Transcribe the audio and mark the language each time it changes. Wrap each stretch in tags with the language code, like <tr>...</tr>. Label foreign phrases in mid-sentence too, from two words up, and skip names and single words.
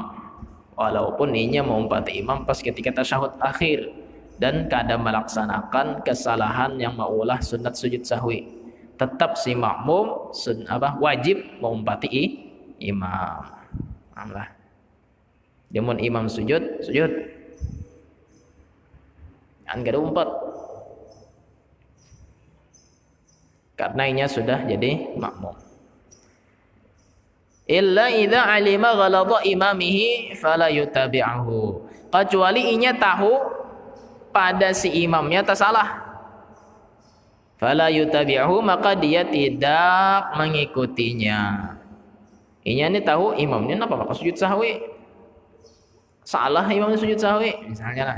<bjn>Walaupun inya mengumpati imam pas ketika tasyahud akhir dan kada melaksanakan kesalahan yang maulah sunat sujud sahwi, tetap si makmum wajib mengumpati imam. Allah. Jamun imam sujud. Jangan kada umpat. Karena inya sudah jadi makmum.</bjn> <ar>إلا إذا علم غلط إمامه فلا يتابعه.</ar> <bjn>Kecuali inya tahu pada si imamnya tersalah.</bjn> <ar>فلا يتابعه,</ar> <bjn>maka dia tidak mengikutinya. Inya ni tahu imamnya napa maka sujud sahwi. Salah imamnya sujud sahwi, misalnya lah.</bjn>